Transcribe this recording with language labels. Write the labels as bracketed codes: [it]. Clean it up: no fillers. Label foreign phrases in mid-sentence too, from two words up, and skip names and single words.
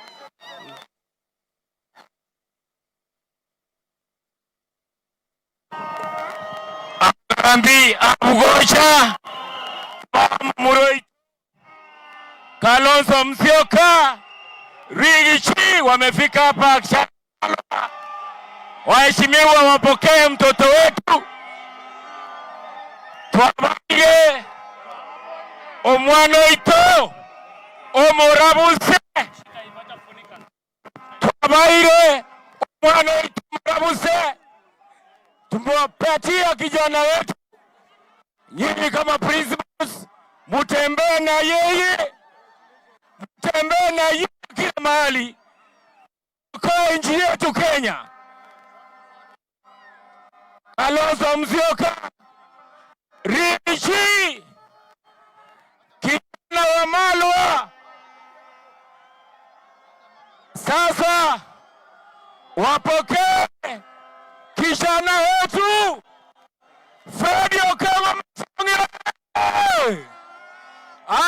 [sw] Ambi Abugocha Muroi Kalonzo Musyoka Rigathi wamefika hapa. Waheshimiwa, wapokee mtoto wetu, [guz] twabange omwana oito omurabuse, twabaire omwana oito omurabuse, [sw] tumewapatia kijana wetu. Nyinyi kama principals mutembee na yeye, mutembee na yeye kila mahali kwa nchi yetu Kenya. Kalonzo Musyoka Rigathi kijana wa Malwa, sasa wapokee kijana wetu Fred Okengo Matiang'i.